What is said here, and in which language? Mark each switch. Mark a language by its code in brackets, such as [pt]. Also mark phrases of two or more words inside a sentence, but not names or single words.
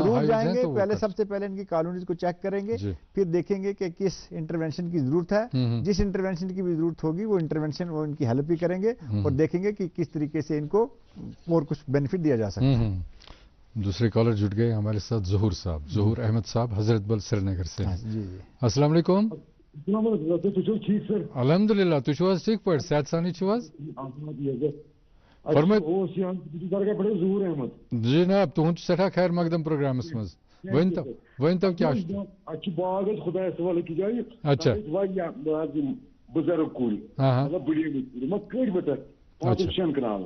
[ur] ضرور جائیں گے، پہلے سب سے پہلے ان کی کالونیز کو چیک کریں گے، پھر دیکھیں گے کہ کس انٹرونشن کی ضرورت ہے، جس انٹرونشن کی بھی ضرورت ہوگی وہ انٹرونشن وہ ان کی ہیلپ بھی کریں گے اور دیکھیں گے کہ کس طریقے سے ان کو اور کچھ بینیفٹ دیا جا سکتا ہے. دوسرے کالر جڑ گئے ہمارے ساتھ، ظہور احمد صاحب حضرت بل سری نگر سے. [ar] السلام علیکم. الحمدللہ. [ks] تُہۍ چھِو حظ ٹھیک پٲٹھۍ؟ صحت سانی چھِو حظ؟ جناب تُہُنٛد چھُ سٮ۪ٹھاہ خیر مقدم پروگرامس منٛز. ؤنۍتو کیٛاہ چھُ؟ باغ خدایس حوالہٕ أکِس جایہِ، اچھا، واریاہ بُزرگ کُلۍ، مطلب بٔڑیمٕتۍ کُلۍ، مگر کٔڑۍ بہٕ تتھ شٮ۪ن کنالن.